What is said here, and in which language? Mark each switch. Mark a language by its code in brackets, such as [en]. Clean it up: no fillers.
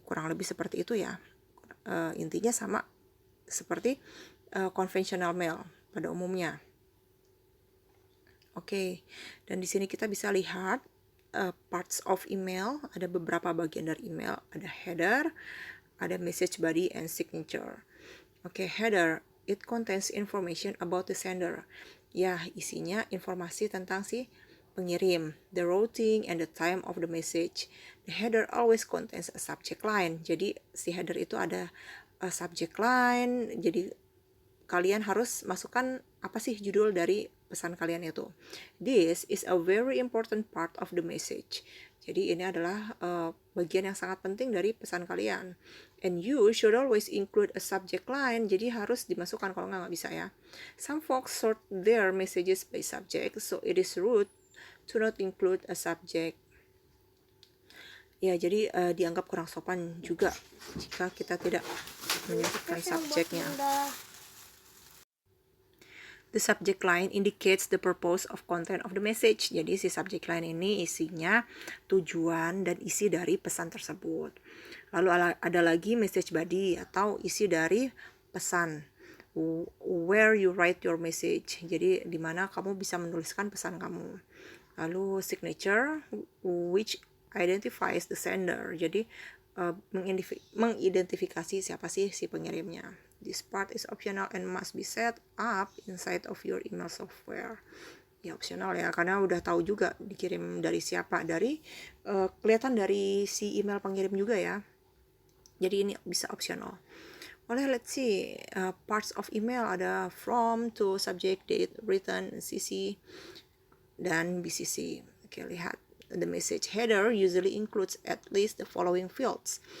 [id] Kurang lebih seperti itu ya. Intinya sama seperti conventional mail pada umumnya. Oke, dan di sini kita bisa lihat [en] parts of email. [id] Ada beberapa bagian dari email. Ada header, ada message body, and signature. Oke, header. [en] It contains information about the sender. [id] Ya, isinya informasi tentang si pengirim, [en] the routing, and the time of the message. The header always contains a subject line. [id] Jadi, si header itu ada subject line. Jadi, kalian harus masukkan apa sih judul dari pesan kalian itu. [en] This is a very important part of the message. [id] Jadi ini adalah bagian yang sangat penting dari pesan kalian. [en] And you should always include a subject line. [id] Jadi harus dimasukkan, kalau nggak bisa ya. [en] Some folks sort their messages by subject, so it is rude to not include a subject. [id] Ya, jadi dianggap kurang sopan juga jika kita tidak menyebutkan subjeknya. [en] The subject line indicates the purpose of content of the message. [id] Jadi si subject line ini isinya tujuan dan isi dari pesan tersebut. Lalu ada lagi message body atau isi dari pesan. [en] Where you write your message. [id] Jadi di mana kamu bisa menuliskan pesan kamu. [en] Lalu signature, which identifies the sender. [id] Jadi mengidentifikasi siapa sih si pengirimnya. [en] This part is optional and must be set up inside of your email software. [id] Ya, optional ya, karena udah tahu juga dikirim dari siapa. Dari kelihatan dari si email pengirim juga ya. Jadi ini bisa optional. [en] Let's see, parts of email ada from, to, subject, date, written, CC, dan BCC. [id] Oke, lihat. [en] The message header usually includes at least the following fields.